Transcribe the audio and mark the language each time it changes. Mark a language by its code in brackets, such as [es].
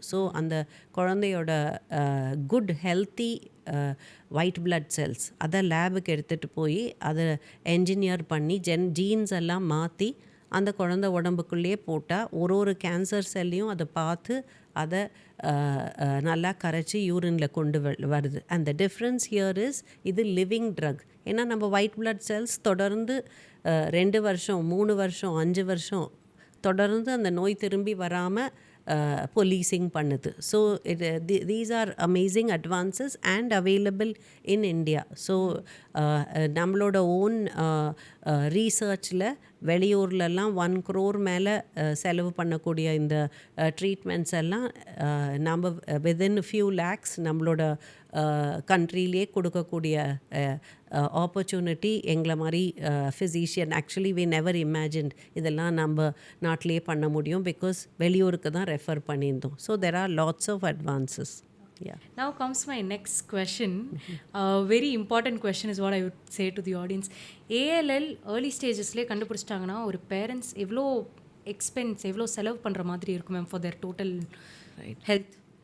[ta] So அந்த குழந்தையோட good healthy white blood cells அதை லேபுக்கு எடுத்துகிட்டு போய் அதை என்ஜினியர் பண்ணி ஜீன்ஸ் எல்லாம் மாற்றி அந்த குழந்தை உடம்புக்குள்ளேயே போட்டால் ஒரு கேன்சர் செல்லையும் அதை பார்த்து அதை நல்லா கரைச்சி யூரினில் கொண்டு வருது. [en] and the difference here is [ta] இது லிவிங் ட்ரக். ஏன்னா நம்ம ஒயிட் பிளட் செல்ஸ் தொடர்ந்து 2 வருஷம் 3 வருஷம் 5 வருஷம் தொடர்ந்து அந்த நோய் திரும்பி வராமல் policing பண்ணுது. [en] So these are amazing advances and available in India. [ta] So நம்மளோட ஓன் ரீசர்ச்சில் வெளியூர்லலாம் 1 crore மேலே செலவு பண்ணக்கூடிய இந்த ட்ரீட்மெண்ட்ஸ் எல்லாம் நம்ம [en] within a few lakhs [ta] நம்மளோட கண்ட்ரிலே கொடுக்கக்கூடிய ஆப்பர்ச்சுனிட்டி எங்களை மாதிரி physician actually [en] we never imagined [ta] இதெல்லாம் நம்ம நாட்டிலே பண்ண முடியும், பிகாஸ் வெளியூருக்கு தான் ரெஃபர் பண்ணியிருந்தோம். [en] So there are lots of advances. Yeah. Now comes my next question. Very important question is what I would say to the audience. [ta] ALL early stagesலேயே கண்டுபிடிச்சிட்டாங்கன்னா ஒரு parents எவ்வளோ எக்ஸ்பென்ஸ் எவ்வளோ செலவு பண்ணுற மாதிரி இருக்கும் ma'am [en] For their total health?